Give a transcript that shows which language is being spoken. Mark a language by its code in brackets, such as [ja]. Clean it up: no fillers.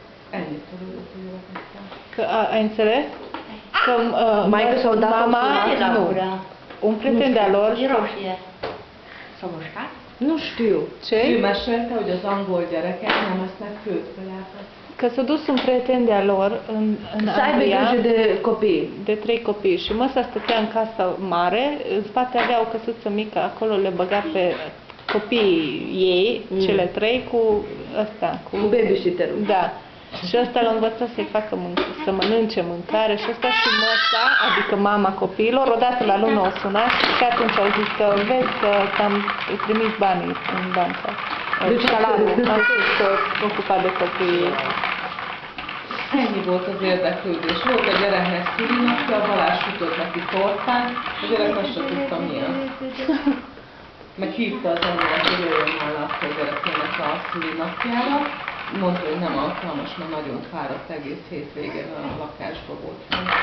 [hu] Ennyit tudod a gyerekekkel. [ro] Că ai înțeles? Că Maică sau dat mama, nu, un prieten de-a lor, Nu știu. [hu] Ő [ro] ce? [hu] mesélte, hogy az angol gyerekek nem esznek főtt kajákat. [ro] Că s-a dus un prieten de-a lor în Să aibă Anglia, grijă de copii. de 3 copii și măsa stătea în casa mare, în spate avea o căsuță mică, acolo le băga pe copiii ei, cele 3 cu ăsta, cu Cu babysitterul. Da. Și ăsta l-a învățat să-i facă să mănânce mâncare și ăsta și măsa, adică mama copiilor, odată la lună o sunat și atunci au zis că vezi că ți-am trimis banii în bancă. Deci salarul, atât s-a ocupat de copiii ei. [hu] Ennyi volt az érdeklődés. Volt a gyereknek szülinapja, Balázs sütött neki tortát, a gyerek azt se tudta mi az. Meg hívta az anyját, hogy jöjjön már a gyerekének a szülinapjára. Mondta, hogy nem alkalmas, mert nagyon fáradt egész hétvégén a lakásba volt.